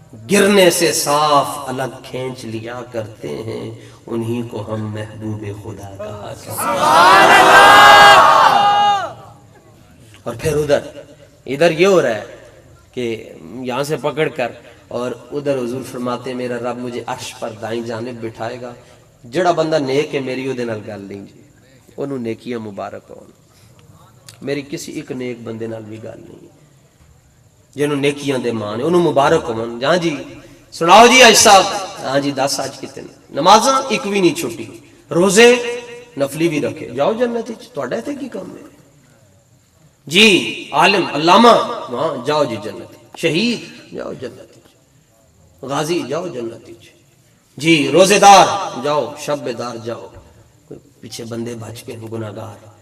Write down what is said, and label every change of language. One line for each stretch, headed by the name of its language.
Urdu: گرنے سے صاف الگ کھینچ لیا کرتے ہیں، انہی کو ہم محبوب خدا کہا کرتے ہیں۔ اور پھر ادھر یہ ہو رہا ہے کہ یہاں سے پکڑ کر اور ادھر حضور فرماتے ہیں میرا رب مجھے عرش پر دائیں جانب بٹھائے گا.
Punjabi: جڑا بندہ نیک ہے میری وہ نال گل نہیں جی, انہوں نیکیاں مبارک ہون. میری کسی ایک نیک بندے نال بھی گل نہیں جنہوں نیکیاں دے مان انہوں مبارک ہون. جہاں جی سناؤ جی آج صاحب, ہاں جی 10 آج کتنے نمازاں ایک بھی نہیں چھوٹی, روزے نفلی بھی رکھے, جاؤ جنت وچ. تہاڈا تے کی کام ہے جی؟ عالم علامہ ہاں جاؤ جی جنت, شہید جاؤ جنت, غازی جاؤ جنت جی, روزے دار جاؤ, شب دار جاؤ, پیچھے بندے بچ کے گناہگار.